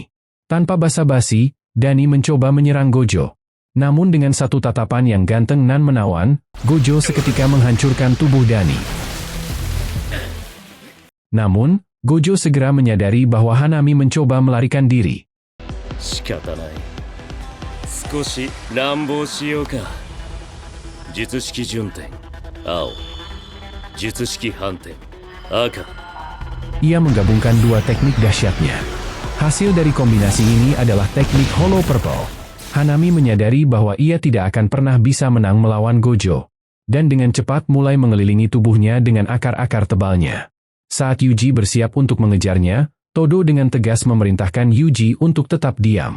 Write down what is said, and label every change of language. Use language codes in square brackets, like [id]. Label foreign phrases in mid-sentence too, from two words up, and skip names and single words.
[id] Tanpa basa-basi, Dani mencoba menyerang Gojo. Namun dengan satu tatapan yang ganteng nan menawan, Gojo seketika menghancurkan tubuh Dani. Namun, Gojo segera menyadari bahwa Hanami mencoba melarikan diri. [ja] 仕方ない。少し乱暴しようか。術式順転青、術式反転赤。 [id] Ia menggabungkan dua teknik dahsyatnya. Hasil dari kombinasi ini adalah teknik Hollow Purple. Hanami menyadari bahwa ia tidak akan pernah bisa menang melawan Gojo, dan dengan cepat mulai mengelilingi tubuhnya dengan akar-akar tebalnya. Saat Yuji bersiap untuk mengejarnya, Todo dengan tegas memerintahkan Yuji untuk tetap diam.